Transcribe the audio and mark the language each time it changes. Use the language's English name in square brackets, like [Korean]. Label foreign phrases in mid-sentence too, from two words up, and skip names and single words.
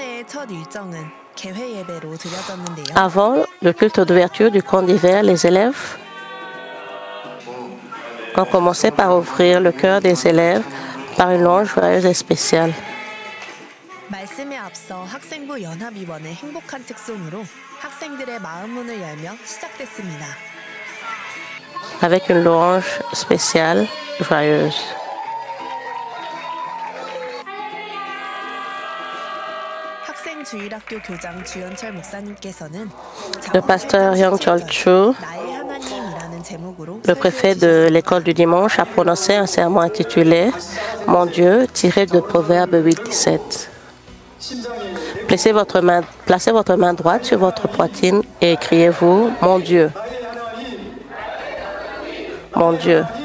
[French] Avant le culte d'ouverture du camp d'hiver, les élèves ont commencé par ouvrir le cœur des élèves par une louange joyeuse et spéciale. [Korean] 말씀에 앞서 학생부 연합위원회 행복한 특송으로 학생들의 마음 문을 열며 시작됐습니다. [French] Avec une louange spéciale, joyeuse. [Korean] 학생 주일학교 교장 주연철 목사님께서는 [French] Le pasteur Young Chol Chu, [Korean] 나의 하나님이라는 제목으로 [French] le préfet de l'école du dimanche, a prononcé un sermon intitulé « Mon Dieu » tiré de Proverbe 8:17. Placez votre main droite sur votre poitrine et criez-vous « Mon Dieu ». Mon Dieu.